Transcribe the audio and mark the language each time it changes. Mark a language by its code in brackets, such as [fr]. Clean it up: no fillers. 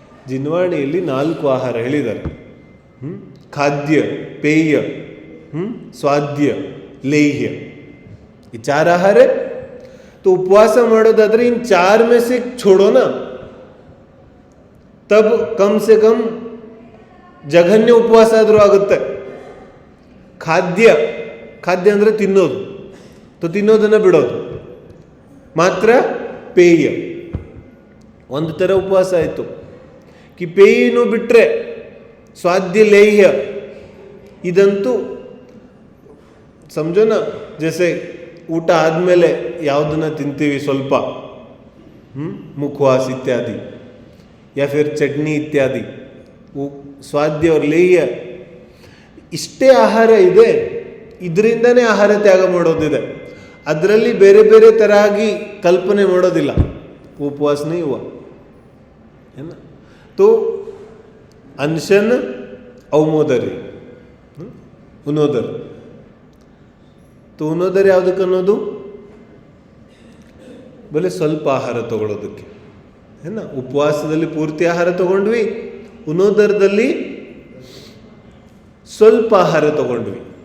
[kn] ಜಿನ್ವಾಣಿಯಲ್ಲಿ 4 ಆಹಾರ ಹೇಳಿದ್ದಾರೆ. ಖಾದ್ಯ, ಪೇಯ, ಸ್ವಾದ್ಯ, ಲೇಹ್ಯ. [hi] ये 4 आहार है. तो उपवास ಮಾಡೋದಾದ್ರೆ इन 4 में से छोड़ो ना, तब कम से कम [kn] ಜಘನ್ಯ ಉಪವಾಸ ಆದರೂ ಆಗುತ್ತೆ. ಖಾದ್ಯ, ಖಾದ್ಯ ಅಂದರೆ ತಿನ್ನೋದು, तो ತಿನ್ನೋದನ್ನು ಬಿಡೋದು. ಮಾತ್ರ ಪೇಯ, ಒಂದು ಥರ ಉಪವಾಸ ಆಯಿತು. कि ಪೇಯನು ಬಿಟ್ಟರೆ ಸ್ವಾದ್ಯ, ಲೇಹ್ಯ ಇದಂತೂ [hi] समझो ना, जैसे [kn] ಊಟ ಆದಮೇಲೆ ಯಾವುದನ್ನ ತಿಂತೀವಿ ಸ್ವಲ್ಪ, ಮುಖವಾಸ್ ಇತ್ಯಾದಿ, या फिर ಚಟ್ನಿ ಇತ್ಯಾದಿ, ಸ್ವಾದ್ಯ और ಲೇಹ್ಯ ಇಷ್ಟೇ ಆಹಾರ ಇದೆ. ಇದರಿಂದನೇ ಆಹಾರ ತ್ಯಾಗ ಮಾಡೋದಿದೆ. ಅದರಲ್ಲಿ ಬೇರೆ ಬೇರೆ ಥರ ಆಗಿ ಕಲ್ಪನೆ ಮಾಡೋದಿಲ್ಲ. [hi] ಉಪವಾಸ नहीं हुआ है ना. [kn] तो ಅನ್ಶನ್, ಔಮೋದರಿ, ಉನೋದರ. तो ಉನೋದರ ಯಾವುದಕ್ಕೆ ಅನ್ನೋದು? ಬಲೆ ಸ್ವಲ್ಪ ಆಹಾರ ತಗೊಳ್ಳೋದಕ್ಕೆ. ಏನ ಉಪವಾಸದಲ್ಲಿ ಪೂರ್ತಿ ಆಹಾರ ತಗೊಂಡ್ವಿ, ಉನೋದರದಲ್ಲಿ ಸ್ವಲ್ಪ ಆಹಾರ ತಗೊಂಡ್ವಿ.